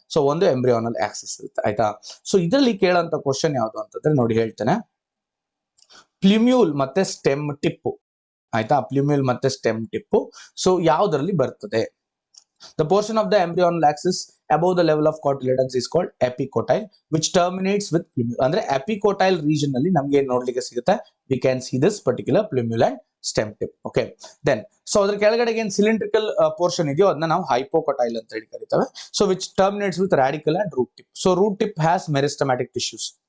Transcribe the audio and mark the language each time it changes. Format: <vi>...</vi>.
<kn>So ಒಂದು embryonal Axis ಇರುತ್ತೆ, ಆಯ್ತಾ. ಸೊ ಇದರಲ್ಲಿ ಕೇಳೋಂತ ಕ್ವಶನ್ ಯಾವ್ದು ಅಂತಂದ್ರೆ ನೋಡಿ ಹೇಳ್ತೇನೆ, ಪ್ಲ್ಯೂಮ್ಯೂಲ್ ಮತ್ತೆ ಸ್ಟೆಮ್ ಟಿಪ್ಪು, ಆಯ್ತಾ. ಪ್ಲ್ಯೂಮ್ಯೂಲ್ ಮತ್ತೆ ಸ್ಟೆಮ್ ಟಿಪ್ಪು ಸೊ ಯಾವ್ದ್ರಲ್ಲಿ ಬರ್ತದೆ,</kn> <en>The portion of the embryonal axis above the level of cotyledons is called epicotyle, which terminates with plumule.</en> <kn>ಅಂದ್ರೆ epicotyle region ಅಲ್ಲಿ ನಮ್ಗೆ ಏನ್ ನೋಡ್ಲಿಕ್ಕೆ ಸಿಗುತ್ತೆ,</kn> <en>we can see this particular plumule and stem tip.</en> <kn>Okay, then so ಅದ್ರ ಕೆಳಗಡೆಗೆ ಏನ್ cylindrical portion ಇದೆಯೋ ಅದನ್ನ ನಾವು hypocotyle ಅಂತ ಹೇಳಿ ಕರೀತೇವೆ.</kn> <en>So which terminates with radical and root tip. So root tip has meristematic tissues.</en>